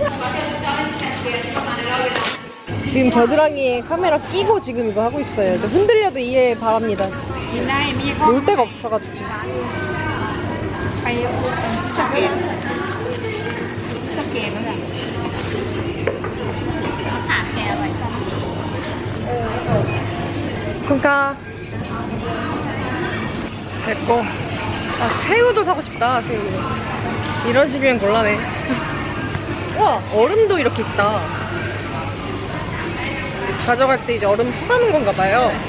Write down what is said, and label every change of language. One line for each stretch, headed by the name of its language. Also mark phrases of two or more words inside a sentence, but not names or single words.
Korean: 지금 겨드랑이에 카메라 끼고 지금 이거 하고 있어요. 흔들려도 이해 바랍니다. 놀 데가 없어가지고.
Thai: ไปสเกตนั่นแหละขาดแกไว้ก่อน
Korean: 그러니까 됐고. 새우도 사고 싶다. 새우. 이런 집이면 곤란해. 와 얼음도 이렇게 있다. 가져갈 때 이제 얼음 퍼가는 건가 봐요.